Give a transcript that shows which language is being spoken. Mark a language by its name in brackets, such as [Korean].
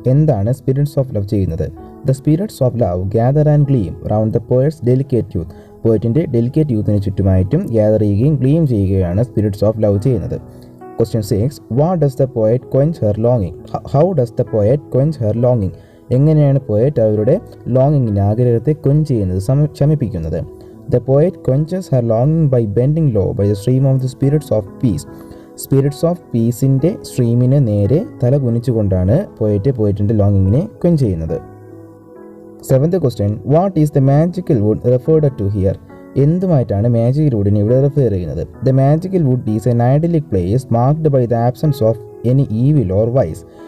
[Malayalam] എന്താണ് spirits of love ചെയ്യുന്നത്? [English] The spirits of love gather and gleam round the poet's delicate youth. [Malayalam] പോയറ്റിൻ്റെ delicate യൂത്തിന് ചുറ്റുമായിട്ടും gather ചെയ്യുകയും gleam ചെയ്യുകയാണ് spirits of love ചെയ്യുന്നത്. [English] Question 6, what does the poet ക്വെൻച്ച് her ലോങ്ങിങ്? How does the poet ക്വെൻച്ച് her ലോങ്ങിങ്? [Malayalam] എങ്ങനെയാണ് poet അവരുടെ ലോങ്ങിങ്ങിന്, ആഗ്രഹത്തെ ക്വെൻച്ച് ചെയ്യുന്നത്, ശമിപ്പിക്കുന്നത്? [English] The poet quenches her longing by bending low by the stream of the spirits of peace. [Malayalam] Spirits of പീസിൻ്റെ സ്ട്രീമിന് നേരെ തല കുനിച്ചുകൊണ്ടാണ് പോയറ്റിൻ്റെ ലോങ്ങിങ്ങിനെ ക്വെൻച്ച് ചെയ്യുന്നത്. [English] 7th question, what is the magical wood referred to here? [Malayalam] എന്തുമായിട്ടാണ് magical വുഡിനെ ഇവിടെ refer ചെയ്യുന്നത്? [English] The magical wood is an idyllic place marked by the absence of any evil or vice.